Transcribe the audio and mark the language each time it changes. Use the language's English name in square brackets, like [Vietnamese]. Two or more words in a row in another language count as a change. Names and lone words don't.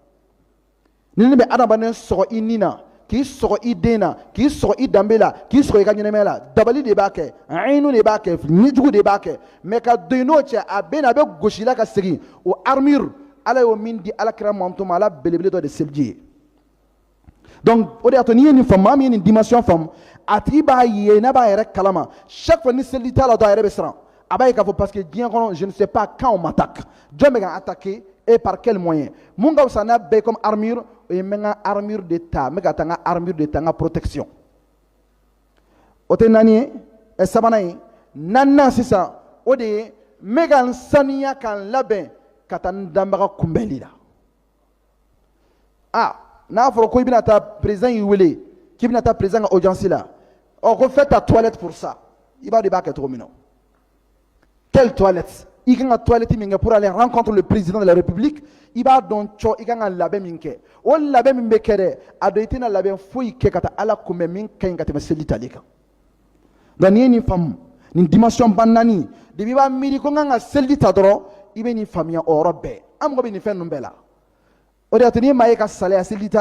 [Bambara] ni ne bɛ adamaden sɔgɔ i nin na k'i sɔgɔ i den na k'i sɔgɔ i danbe la k'i sɔgɔ i ka ɲɛnɛmaya la dabali de b'a kɛ ayinu de b'a kɛ ɲɛjugu de b'a kɛ mais ka don i n'o cɛ a bɛ na a bɛ gosi la ka segin o armure ala y'o min di alakira mamutu ma ala belebele dɔ de seliji ye donc o de y'a to n'i ye nin faamu maa min ye nin dimension faamu a tigi b'a ye n'a b'a yɛrɛ kalama chaque fois ni seliji t'a la dɔrɔn a yɛrɛ bɛ siran a b'a ye k'a fɔ parce que diɲɛ kɔnɔ [French] je ne sais pas quand on m'attaque [Bambara] jɔn bɛ ka [French] attaquer et par quel moyen [Bambara] mun ka fisa n'a bɛɛ ye [French] comme armure [Bambara] o ye n bɛ n ka armure de ta n bɛ ka taa n ka armure de ta n ka protection o tɛ naani ye sabanan ye naaninan sisan o de ye n bɛ ka n sanuya ka n labɛn ka taa n danbaga kunbɛnli la n'a fɔra ko i bɛna taa président y'i wele k'i bɛna taa président ka audience la ko [French] fais ta toilette pour ça [Bambara] i b'a dɔn i b'a kɛ cogo min na [French] quelle toilette [Bambara] i kan ka toilette min kɛ [French] pour aller rencontrer le président de la république [Bambara] i b'a dɔn cɔ i kan ka labɛn min kɛ o labɛn min bɛ kɛ dɛ a dɔn i tɛna labɛn foyi kɛ ka taa ala kunbɛn min ka ɲi ka tɛmɛ seli tali kan donc n'i ye nin faamu nin dimension ba naani depuis i b'a miiri ko n kan ka seli ta dɔrɔn i bɛ nin faamuya o yɔrɔ bɛɛ an mago bɛ nin fɛn ninnu bɛɛ la o de y'a to n'i maa ye ka salaya seli ta